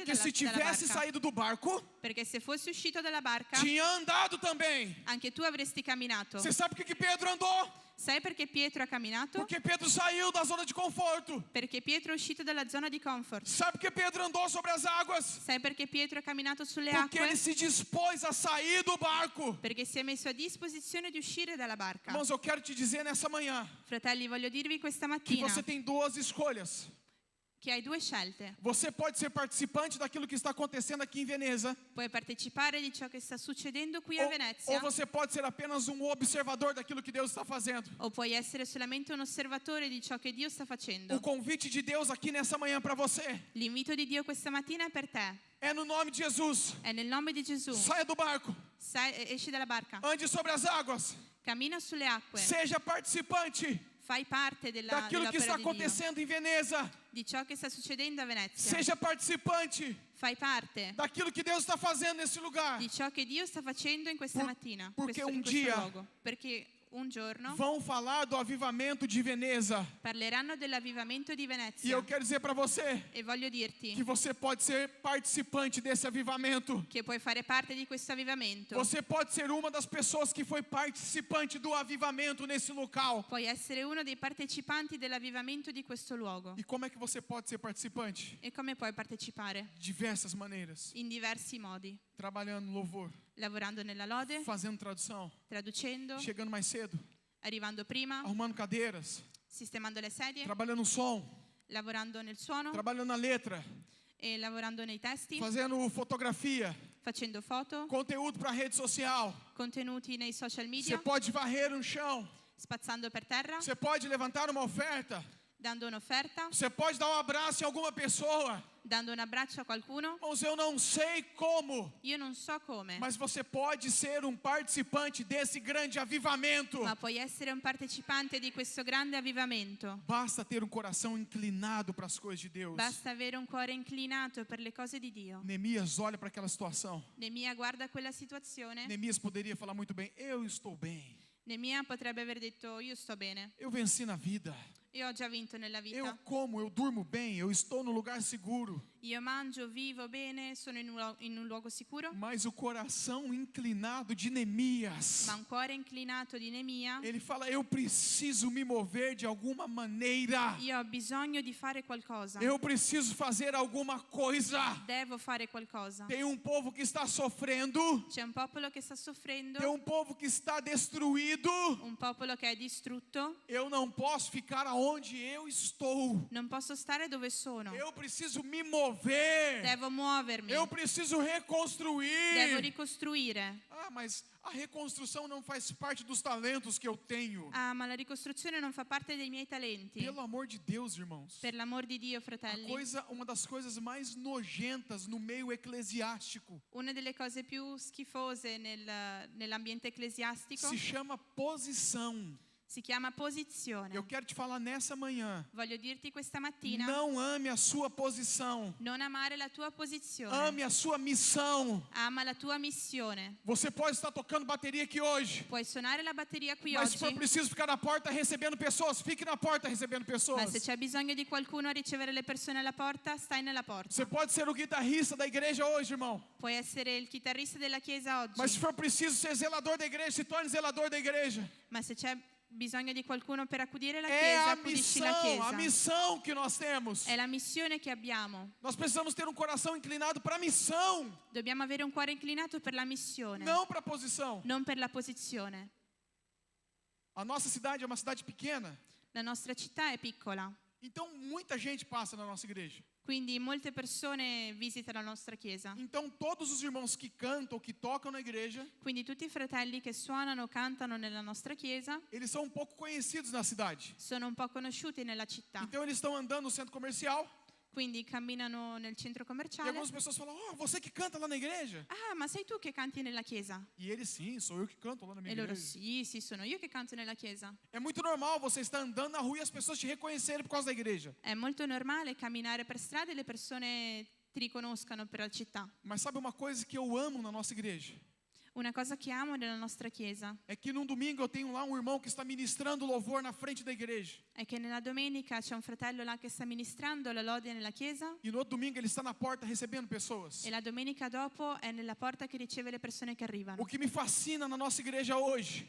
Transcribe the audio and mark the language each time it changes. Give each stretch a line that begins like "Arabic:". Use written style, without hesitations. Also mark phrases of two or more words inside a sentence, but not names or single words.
Portuguese: Porque se
Italian: dalla
Portuguese: tivesse
Italian: barca.
Portuguese: saído do barco,
Italian: Perché se fossi uscito dalla barca,
Portuguese: tinha andado também.
Italian: anche tu avresti camminato.
Portuguese: Você sabe por que Pedro andou?
Italian: Sai perché Pietro ha camminato?
Portuguese: Porque Pedro saiu da zona de conforto.
Italian: Perché Pietro è uscito dalla zona di comfort.
Portuguese: Sabe por que Pedro andou sobre as águas?
Italian: Sai perché Pietro ha camminato sulle
Portuguese: Porque
Italian: acque?
Portuguese: ele se dispôs a sair do barco.
Italian: Perché si è messo a disposizione di uscire dalla barca.
Portuguese: Irmãos, eu quero te dizer nessa manhã
Italian: Fratelli, voglio dirvi questa
Portuguese: que
Italian: mattina
Portuguese: você tem duas escolhas.
Italian: che hai due scelte.
Portuguese: Você pode ser participante daquilo que está acontecendo aqui em Veneza,
Italian: Puoi partecipare di ciò che sta succedendo qui a
Portuguese: ou
Italian: Venezia,
Portuguese: você pode ser apenas um observador daquilo que Deus está fazendo.
Italian: o puoi essere solamente un osservatore di ciò che Dio sta facendo.
Portuguese: O convite de Deus aqui nessa manhã para você
Italian: L'invito di Dio questa mattina è per te.
Portuguese: é no nome de Jesus.
Italian: È nel nome di Gesù.
Portuguese: Saia do barco,
Italian: Esci dalla barca.
Portuguese: ande sobre as águas,
Italian: Cammina sulle acque.
Portuguese: seja participante
Italian: Fai parte
Portuguese: daquilo que está
Italian: dell'opera di Dio.
Portuguese: acontecendo em Veneza.
Italian: Di ciò che sta succedendo a Venezia.
Portuguese: Seja participante
Italian: Fai parte
Portuguese: daquilo que Deus está fazendo nesse lugar.
Italian: di ciò che Dio sta facendo in questa mattina. Perché in un questo
Portuguese: dia
Italian: luogo. Perché un giorno
Portuguese: Vão falar do avivamento de Veneza.
Italian: parleranno dell'avvivamento di
Portuguese: E
Italian: Venezia.
Portuguese: eu quero dizer para você
Italian: E voglio dirti
Portuguese: que você pode ser participante desse avivamento.
Italian: che puoi fare parte di questo avvivamento.
Portuguese: Você pode ser uma das pessoas que foi participante do avivamento nesse local.
Italian: Puoi essere uno dei partecipanti dell'avvivamento di questo luogo.
Portuguese: E como é que você pode ser participante?
Italian: E come puoi partecipare?
Portuguese: Diversas maneiras.
Italian: In diversi modi.
Portuguese: Trabalhando no louvor,
Italian: Lavorando nella lode,
Portuguese: fazendo tradução,
Italian: traducendo,
Portuguese: chegando mais cedo,
Italian: arrivando prima,
Portuguese: arrumando cadeiras,
Italian: sistemando le sedie,
Portuguese: trabalhando no som,
Italian: lavorando nel suono
Portuguese: trabalhando na letra,
Italian: e lavorando nei testi,
Portuguese: fazendo fotografia,
Italian: facendo foto,
Portuguese: conteúdo para rede social.
Italian: contenuti nei social
Portuguese: Você
Italian: media,
Portuguese: pode varrer um chão,
Italian: spazzando per terra,
Portuguese: você pode levantar uma oferta,
Italian: dando un'offerta,
Portuguese: você pode dar um abraço em alguma pessoa.
Italian: dando un abbraccio a qualcuno.
Portuguese: Irmãos, eu não sei como,
Italian: Io non so come,
Portuguese: mas você pode ser um participante desse grande avivamento.
Italian: ma puoi essere un partecipante di questo grande avvivamento.
Portuguese: Basta ter um coração inclinado para as coisas de Deus.
Italian: Basta avere un cuore inclinato per le cose di Dio.
Portuguese: Neemias olha para aquela situação.
Italian: Nemia guarda quella situazione.
Portuguese: Neemias poderia falar muito bem: eu estou bem,
Italian: Nemia potrebbe aver detto: io sto bene,
Portuguese: eu venci na vida,
Italian: io ho già vinto nella
Portuguese: eu
Italian: vita,
Portuguese: como, eu durmo bem, eu estou no lugar seguro.
Italian: io mangio, vivo bene, sono in un luogo sicuro.
Portuguese: Mas o coração inclinado de Neemias,
Italian: Ma un cuore inclinato di Nemia,
Portuguese: ele fala: eu preciso me mover de alguma maneira,
Italian: io ho bisogno di fare qualcosa,
Portuguese: eu preciso fazer alguma coisa.
Italian: devo fare qualcosa.
Portuguese: Tem um povo que está sofrendo,
Italian: C'è un popolo che sta soffrendo,
Portuguese: tem um povo que está destruído.
Italian: un popolo che è distrutto.
Portuguese: Eu não posso ficar aonde eu estou.
Italian: Non posso stare dove sono,
Portuguese: Eu preciso me mover.
Italian: devo muovermi,
Portuguese: Eu preciso
Italian: devo
Portuguese: reconstruir.
Italian: ricostruire.
Portuguese: Ah, mas a reconstrução não faz parte dos talentos que eu tenho.
Italian: Ah, ma la ricostruzione non fa parte dei miei talenti.
Portuguese: Pelo amor de Deus, irmãos.
Italian: Per l'amor di Dio, fratelli,
Portuguese: Uma das coisas mais nojentas no meio eclesiástico
Italian: una delle cose più schifose nell'ambiente ecclesiastico
Portuguese: se chama posição.
Italian: si chiama posizione.
Portuguese: Eu quero te falar nessa manhã.
Italian: Voglio dirti questa mattina,
Portuguese: Não ame a sua posição.
Italian: non amare la tua posizione,
Portuguese: Ame a sua missão.
Italian: ama la tua missione.
Portuguese: Você pode estar tocando bateria aqui hoje,
Italian: Puoi suonare la batteria qui
Portuguese: mas se for
Italian: oggi,
Portuguese: preciso ficar na porta recebendo pessoas, fique na porta recebendo
Italian: ma
Portuguese: pessoas.
Italian: se c'è bisogno di qualcuno a ricevere le persone alla porta, stai nella porta.
Portuguese: Você pode ser o guitarrista da igreja hoje, irmão.
Italian: Puoi essere il chitarrista della chiesa oggi,
Portuguese: Mas se for preciso ser zelador da igreja, se torne zelador da igreja.
Italian: ma se c'è bisogno di qualcuno per accudire la
Portuguese: É
Italian: chiesa,
Portuguese: a
Italian: accudisci la
Portuguese: missão
Italian: chiesa.
Portuguese: que nós temos.
Italian: È la missione che abbiamo.
Portuguese: Nós precisamos ter um coração inclinado para a missão,
Italian: Dobbiamo avere un cuore inclinato per la missione,
Portuguese: não para a posição.
Italian: non per la posizione.
Portuguese: A nossa cidade é uma cidade pequena,
Italian: La nostra città è piccola,
Portuguese: então muita gente passa na nossa igreja.
Italian: quindi molte persone visitano la nostra chiesa.
Portuguese: Então todos os irmãos que cantam ou que tocam na igreja,
Italian: Quindi tutti i fratelli che suonano, cantano nella nostra chiesa
Portuguese: eles são um pouco conhecidos na cidade.
Italian: sono un po' conosciuti nella città.
Portuguese: Então eles estão andando no centro comercial,
Italian: Quindi camminano nel centro
Portuguese: E
Italian: commerciale.
Portuguese: algumas pessoas falam, você que canta lá na igreja?
Italian: Ah, ma sei tu che canti nella chiesa?
Portuguese: E ele, sim, sou eu que canto lá na minha
Italian: E loro,
Portuguese: igreja.
Italian: sì, sono io che canto nella chiesa.
Portuguese: É muito normal você estar andando na rua e as pessoas te reconhecerem por causa da igreja.
Italian: È molto normale camminare per strada e le persone ti riconoscano per la città.
Portuguese: Mas sabe uma coisa que eu amo na nossa igreja?
Italian: Una cosa che amo nella nostra chiesa
Portuguese: É que num domingo eu tenho lá um irmão que está ministrando louvor na frente da igreja.
Italian: è che nella domenica c'è un fratello là che sta ministrando la lode nella chiesa
Portuguese: E no outro domingo ele está na porta recebendo pessoas.
Italian: e la domenica dopo è nella porta che riceve le persone che arrivano.
Portuguese: O que me fascina na nossa igreja hoje